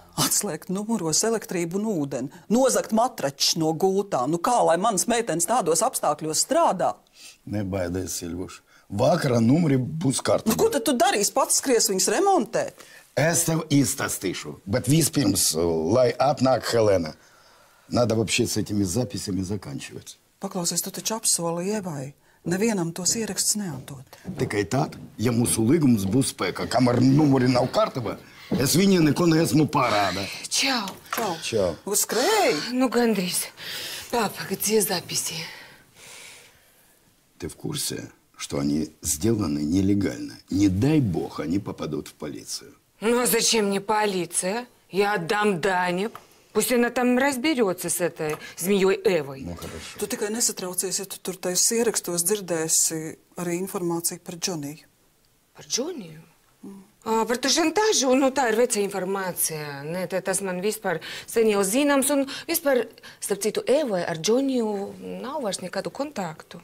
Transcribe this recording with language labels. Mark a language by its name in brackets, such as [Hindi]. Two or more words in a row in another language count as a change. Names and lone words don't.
[Latvian] Atslēgt numuros elektrību un ūdeni, nozagt matračs no gultām. Nu kā, lai manas meitenes tādos apstākļos strādā? Nebaidies, Silvuš. Vakarā numuri būs kārtībā. Nu, ko tad tu darīsi? Pats skries viņas remontēt? Es tev izstāstīšu, bet vispirms, lai atnāk Helēna. [Russian] Надо вообще с этими записями заканчивать. [Latvian] Paklausies, tu taču apsoli Ievai. Nevienam tos ierakstus neatdot. Tikai tad, ja mūsu līgums būs spēkā, kamēr numuri nav kārtībā, es viņai neko neesmu parādā. Čau. Čau. Čau. Uzskrēji? [Russian] Ну, гандрис. Папа, где записи? Ты в курсе, что они сделаны нелегально? Не дай бог, они попадут в полицию. Ну, а зачем мне полиция? Я отдам Дане. Пусть она там разберется с этой змеей Эвой. Ну, хорошо. [Latvian] Tu tikai nesatraucies, ja tu tur tais ierakstos dzirdēsi arī informāciju par Džoniju. Par Džoniju? Par to šantāžu, nu tā ir veca informācija. Ne, tas man vispār sen jau zināms, un vispār, starp citu, Evai ar Džoniju nav vairs nekādu kontaktu.